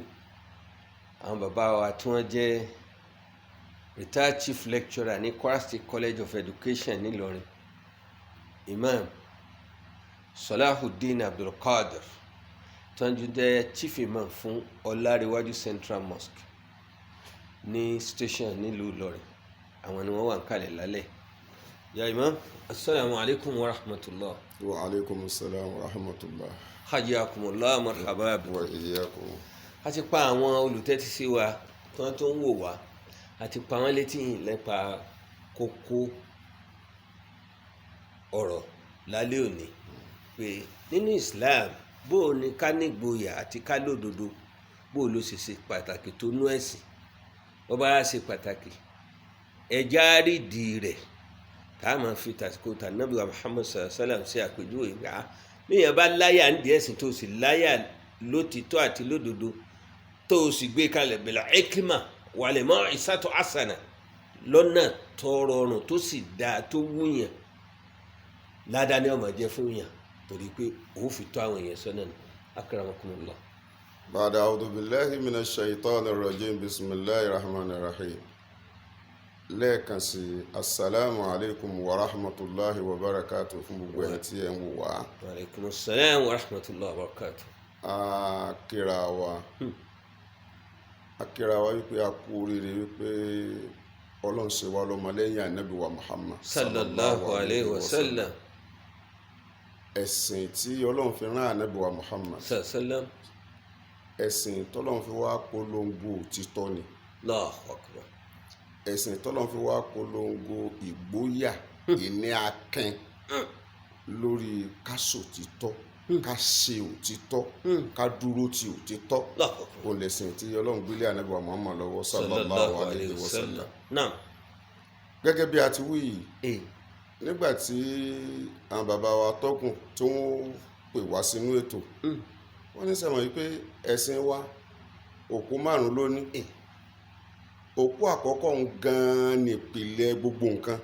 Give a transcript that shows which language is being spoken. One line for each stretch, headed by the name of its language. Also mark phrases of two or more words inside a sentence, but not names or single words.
Yoruba: Àwọn bàbá wa tí wọ́n jẹ́
English: retired chief lecturer
Yoruba: ní Kwara State College of Education nílọrin, Imam Salahuddin Abdulkadir, tí wọ́n jẹ́
English: chief imam
Yoruba: fún Ọlárewájú Central Mosque ní station nílùú Ìlọrin. Àwọn ni wọ́n wà ń kalẹ̀ lálẹ́.
Arabic: يا إمام، السلام عليكم ورحمة الله. وعليكم السلام ورحمة الله. حياكم الله، مرحبا بكم. وإياكم.
Yoruba: A ti pa àwọn olùtẹ́tí sí wa tí wọ́n tó ń wò wá, a ti pa wọ́n létí nípa kókó ọ̀rọ̀ lálẹ́ òní pé nínú Islam bó o ní ká nígboyà àti ká lódodo, bó o ló ṣe ṣe pàtàkì tó nú ẹ̀sìn. Bó bá ṣe pàtàkì ẹja rídìí rẹ̀ tá a máa fi tàsíkò t'Ànábì wa Muhammad
Arabic: صلى الله عليه وسلم
Yoruba: sí àpèjúwe ìgbà níyàn bá láyà ń di ẹ̀sìn tó sì láyà lótìtọ́ àti lódodo tó sì gbé kalẹ̀
Arabic: بالحكمة والموعظة حسنة
Yoruba: lọ́nà tó rọrùn tó sì dáa tó wúyàn, ládàá ni ó máa jẹ́ fún yàn torí pé òun fi tó àwọn èèyàn sọ́nà ní.
Arabic: أكرمكم الله. بعد أعوذ بالله من الشيطان الرجيم، بسم الله الرحمن الرحيم.
Yoruba: Lẹ́ẹ̀kan sí
Arabic: السلام عليكم ورحمة الله وبركاته
Yoruba: fún gbogbo ẹni tí ẹ ń wò wá.
Arabic: وعليكم السلام ورحمة الله وبركاته.
Yoruba: A kíra wa wípé a kú oríire wípé Ọlọ́run ṣe wá lọ́mọlẹ́yìn Ànábì wa Muhammad
Arabic: صلى الله عليه وسلم.
Yoruba: Ẹ̀sìn tí Ọlọ́run fi rán Ànábì wa Muhammad, Sallam. ẹ̀sìn tọ́lọ́run fi wá polongo òtítọ́ ni.
Arabic: الله أكبر.
Yoruba: Ẹ̀sìn tọ́lọ́run fi wá polongo ìgboyà, ìní akẹ́ lórí ká sòtítọ́, ká ṣe òtítọ́, ká dúró ti òtítọ́. Ó lẹ̀sìn tí Ọlọ́run gbélé Ànábì wa Muhammad lọ́wọ́
Arabic: صلى الله عليه وسلم.
Yoruba: Naam. Gẹ́gẹ́ bí a ti wí yìí, nígbà tí àwọn bàbá wa tọ́kùn tí wọ́n pè wá sínú ètò, wọ́n ní sẹ́wọ̀n yìí pé ẹ̀sìn wa òpó márùn-ún ló ní. òpó àkọ́kọ́ ń gan nípìnlẹ̀ gbogbo nǹkan